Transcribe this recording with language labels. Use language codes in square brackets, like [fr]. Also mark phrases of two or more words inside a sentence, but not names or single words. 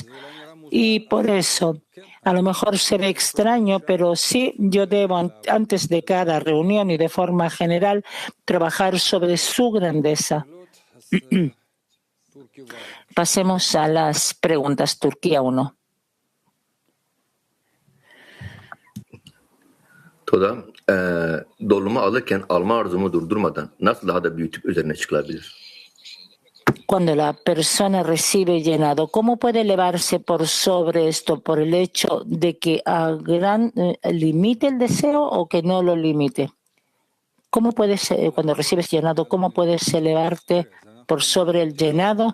[es] Y por eso, a lo mejor se ve extraño, pero sí yo debo, antes de cada reunión y de forma general, trabajar sobre su grandeza. Pasemos a las preguntas. Turquía 1. [tr] Toda dolumu alırken alma arzumu durdurmadan nasıl daha da büyütüp üzerine çıkılabilir? [es] Cuando la persona recibe llenado, ¿cómo puede elevarse por sobre esto por el hecho de que limite el deseo o que no lo limite? ¿Cómo puedes, cuando recibes llenado, cómo puedes elevarte por sobre el llenado?